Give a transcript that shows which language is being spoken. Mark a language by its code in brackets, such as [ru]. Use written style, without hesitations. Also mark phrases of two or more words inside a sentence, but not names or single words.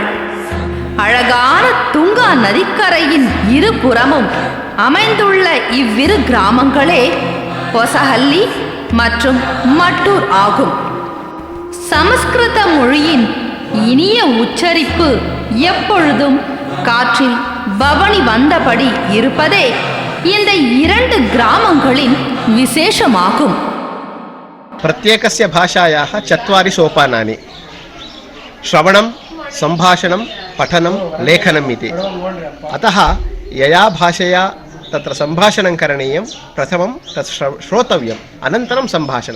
[ta] அழகான துங்கா நதிக்கரையின் இருபுறமும் அமைந்துள்ள இவ்விரு கிராமங்களே பொசஹல்லி மற்றும் மட்டூர் ஆகும். சமஸ்கிருத மொழியின் இனிய உச்சரிப்பு எப்பொழுதும் காற்றில் பவனி வந்தபடி இருப்பதே இந்த இரண்டு கிராமங்களின் விசேஷமாகும். [sa] प्रत्येकस्य भाषायाः 4 सोपानानि श्रवणं सम्भाषणं पठनं लेखनम् इति. अतः यया भाषया तत्र सम्भाषणं करणीयं प्रथमं तत् श्रोतव्यम्, अनन्तरं सम्भाषणं.